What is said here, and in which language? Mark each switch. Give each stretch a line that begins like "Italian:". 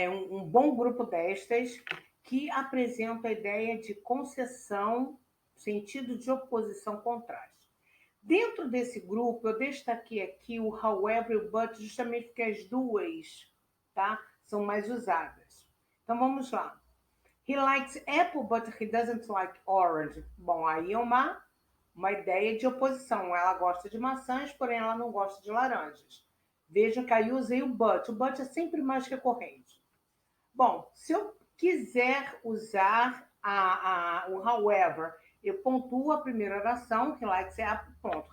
Portuguese: Um bom grupo destas que apresenta a ideia de concessão, sentido de oposição, contraste. Dentro desse grupo, eu destaquei aqui o however e o but, justamente porque as duas, tá, são mais usadas. Então, vamos lá.
English: He likes apple, but he doesn't like orange.
Portuguese: Bom, aí é uma ideia de oposição. Ela gosta de maçãs, porém ela não gosta de laranjas. Vejam que aí usei o but. O but é sempre mais recorrente. Bom, se eu quiser usar o however, eu pontuo a primeira oração, que likes é apple, ponto.